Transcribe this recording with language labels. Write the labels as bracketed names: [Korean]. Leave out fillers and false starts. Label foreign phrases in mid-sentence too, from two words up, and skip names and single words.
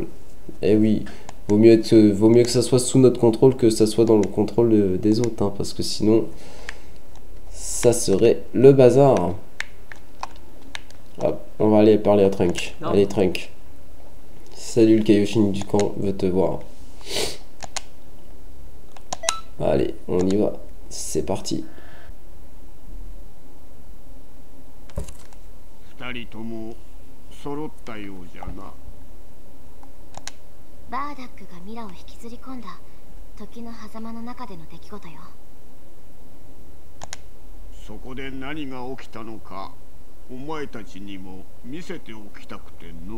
[French] Eh oui, vaut mieux que ça soit sous notre contrôle que ça soit dans le contrôle des autres, hein, parce que sinon, ça serait le bazar. Hop, on va aller parler à Trunk. Non. Allez Trunk. Salut, le Kaioshin du camp veut te voir. Allez, on y va. C'est parti. [Japanese] 二人とも揃ったようじゃな。バーダックがミラを引きずり込んだ時の狭間の中での出来事よ。そこで何が起きたのか、お前たちにも見せておきたくての。